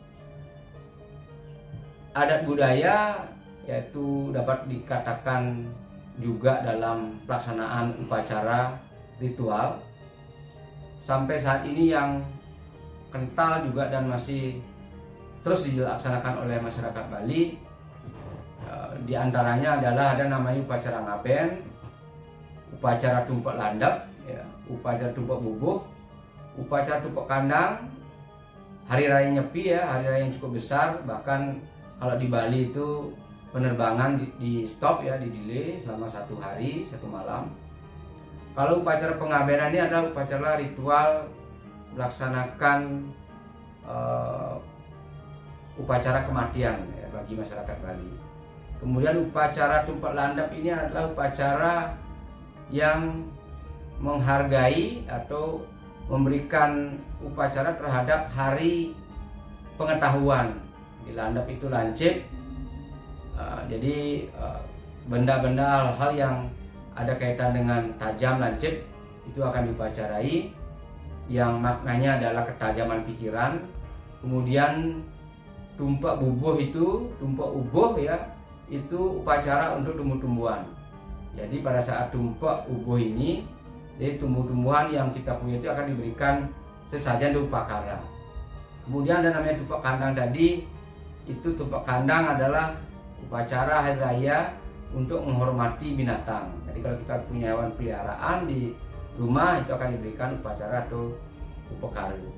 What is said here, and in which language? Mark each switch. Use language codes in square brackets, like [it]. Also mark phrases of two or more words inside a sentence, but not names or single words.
[id] Adat budaya yaitu dapat dikatakan juga dalam pelaksanaan upacara ritual. Sampai saat ini yang kental juga dan masih terus dilaksanakan oleh masyarakat Bali, di antaranya adalah ada namanya upacara ngaben, upacara tumpak landap, upacara tumpak bubuh, upacara tumpak kandang, hari raya Nyepi, hari raya yang cukup besar. Bahkan kalau di Bali itu penerbangan di stop, di delay selama 1 hari 1 malam. Kalau upacara pengabenan ini adalah upacara ritual melaksanakan upacara kematian bagi masyarakat Bali. Kemudian upacara tumpak landap ini adalah upacara yang menghargai atau memberikan upacara terhadap hari pengetahuan. Di landap itu lancip, jadi benda-benda hal-hal yang ada kaitan dengan tajam, lancip, itu akan diupacarai, yang maknanya adalah ketajaman pikiran. Kemudian tumpak bubuh itu, tumpak ubuh itu upacara untuk tumbuh-tumbuhan. Jadi pada saat tumpak ubuh ini, jadi tumbuh-tumbuhan yang kita punya itu akan diberikan sesajen upakara. Kemudian ada namanya tumpak kandang tadi, itu tumpak kandang adalah upacara hari raya untuk menghormati binatang. Jadi kalau kita punya hewan peliharaan di rumah, itu akan diberikan upacara atau upakara.